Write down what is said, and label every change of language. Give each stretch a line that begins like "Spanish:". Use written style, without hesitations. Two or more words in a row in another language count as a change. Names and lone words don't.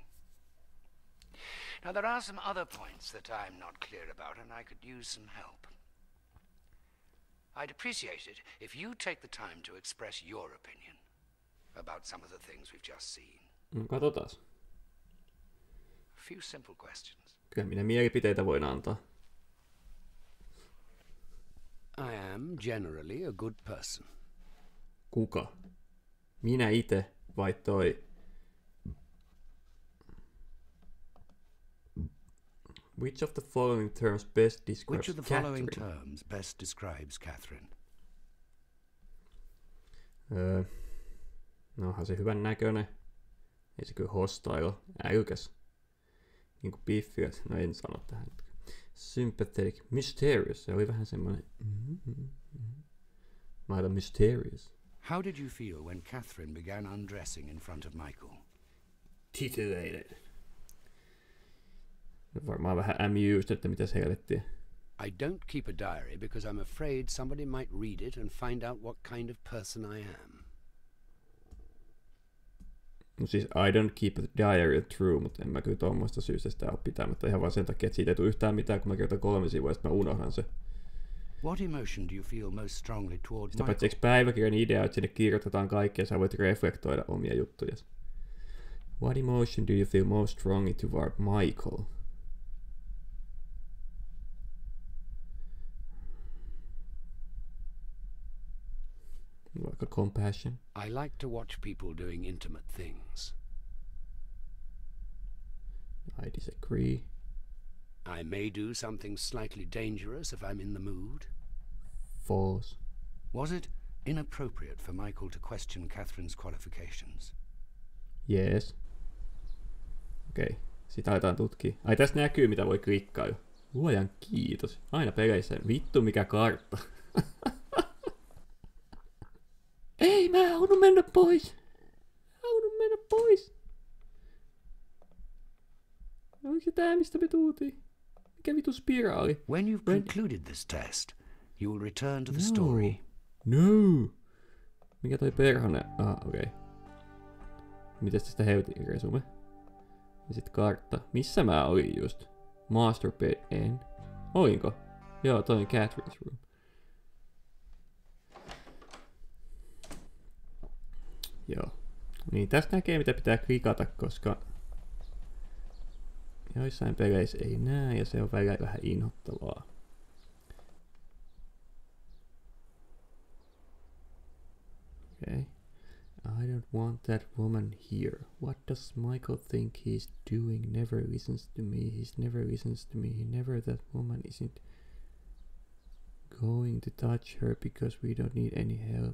English: Now, there are some other points that I'm not clear about, and I could use some help. I'd appreciate it if you take the time to express your opinion about some of the things we've just seen.
Finnish: Katsotaas.
English: A few simple questions.
Finnish: Kyllä minä mielipiteitä voin antaa.
English: I am generally a good person.
Finnish: Kuka? Minä itse vai toi?
English: Which of the following terms best describes Which of the following Catherine? terms best describes Catherine?
Finnish: No onhan se hyvän näköinen. Ei se kyllä hostile. Älykäs. Niinku piffiäs. No en sano tähän.
English: Sympathetic. Mysterious.
Finnish: Se oli vähän semmoinen... Mä laitan mysterious.
English: How did you feel when Catherine began undressing in front of Michael? Titillated.
Finnish: Varmaan vähän amused, että mitäs helvettiä.
English: I don't keep a diary because I'm afraid somebody might read it and find out what kind of person I am.
Finnish: No siis
English: I don't keep a diary true,
Finnish: mutta en mä kyllä tuommoista syystä sitä ole pitämättä. Ihan vaan sen takia, että siitä ei tule yhtään mitään, kun mä kirjoitan 3 sivua, ja sitten mä unohdan se.
English: What emotion do you feel most strongly toward
Finnish: Sitä
English: Michael?
Finnish: paitsi eikö päiväkirjan idea, että sinne kirjoitetaan kaikkea, ja sä voit reflektoida omia juttuja.
English: What emotion do you feel most strongly toward Michael? Like a compassion. I like to watch people doing intimate things. I disagree. I may do something slightly dangerous if I'm in the mood. False. Was it inappropriate for Michael to question Catherine's qualifications? Yes.
Finnish: Okei, sitä aletaan tutkia. Ai tästä näkyy mitä voi klikkaa jo. Luojan kiitos. Aina peleissä. Vittu mikä kartta. Ei, mä halunnut mennä pois. Oliko se tää, mistä me tultiin? Mikä vitu spiraali?
English: When you've concluded this test, you will return to the story.
Finnish: No. Mikä toi perhonen? Okei. Mitäs tästä helvetin resume? Ja sit kartta. Missä mä olin just?
English: Master bed
Finnish: en. Olinko? Joo, toi on
English: Catherine's room.
Finnish: Joo. Niin tästä näkee mitä pitää klikata, koska joissain peleissä ei näe ja se on välillä vähän inhottavaa.
English: Okay. I don't want that woman here. What does Michael think he's doing? Never listens to me. Never listens to me. That woman isn't going to touch her because we don't need any help.